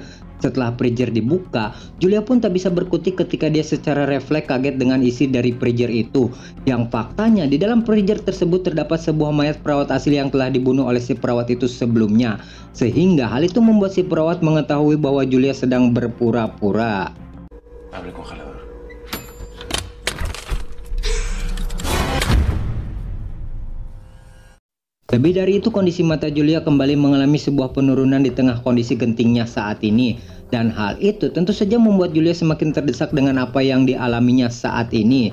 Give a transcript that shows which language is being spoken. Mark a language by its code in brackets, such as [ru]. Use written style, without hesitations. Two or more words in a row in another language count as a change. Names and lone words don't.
[id] Setelah freezer dibuka, Julia pun tak bisa berkutik ketika dia secara refleks kaget dengan isi dari freezer itu. Yang faktanya di dalam freezer tersebut terdapat sebuah mayat perawat asli yang telah dibunuh oleh si perawat itu sebelumnya. Sehingga hal itu membuat si perawat mengetahui bahwa Julia sedang berpura-pura. [es] Abre el congelador. [id] Lebih dari itu, kondisi mata Julia kembali mengalami sebuah penurunan di tengah kondisi gentingnya saat ini. Dan hal itu tentu saja membuat Julia semakin terdesak dengan apa yang dialaminya saat ini.